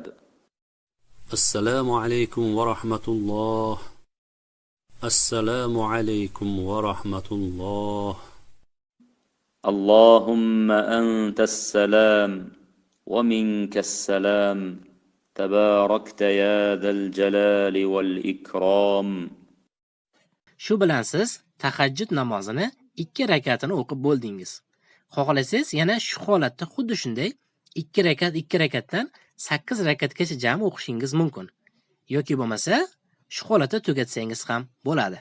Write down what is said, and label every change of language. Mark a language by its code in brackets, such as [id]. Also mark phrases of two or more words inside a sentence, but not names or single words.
[ar] السلام عليكم ورحمة الله السلام عليكم ورحمة الله اللهم أنت السلام ومنك السلام تباركت يا ذا الجلال والإكرام [uz] Shu bilan siz tahajjud namozini 2 rakatini o'qib bo'ldingiz. Xohlasangiz yana shu holatda xuddi shunday 2 rakatdan 8 rakatgacha jami o'qishingiz mumkin. Yoki bo'lmasa, shu holatda tugatsangiz ham bo'ladi.